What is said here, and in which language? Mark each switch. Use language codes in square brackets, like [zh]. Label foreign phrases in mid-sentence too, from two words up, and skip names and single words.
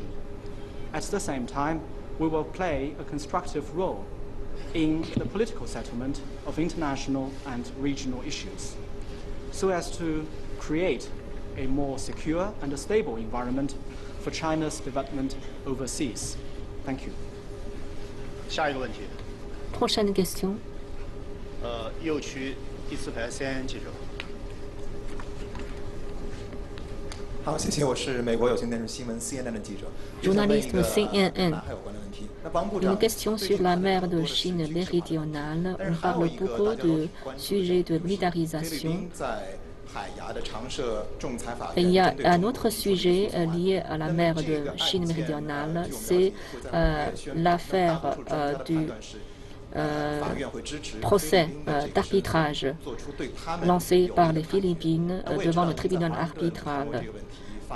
[en] At the same time, we will play a constructive role in the political settlement of international and regional issues, so as to create a more secure and a stable environment for China's development overseas. Thank you. [zh] 下一个问题。 [fr] Prochaine question. [zh] 右区第4排CNN记者。好，谢谢，我是美国有线电视新闻 CNN 的记者。 [fr] Journaliste CNN. [zh] 还有关的问题。那王部 [fr] Une [zh] 长。 [fr] question sur la mer de Chine méridionale. On parle beaucoup de sujets de militarisation. Et il y a un autre sujet lié à la mer de Chine méridionale, c'est l'affaire du procès d'arbitrage lancé par les Philippines devant le tribunal arbitral.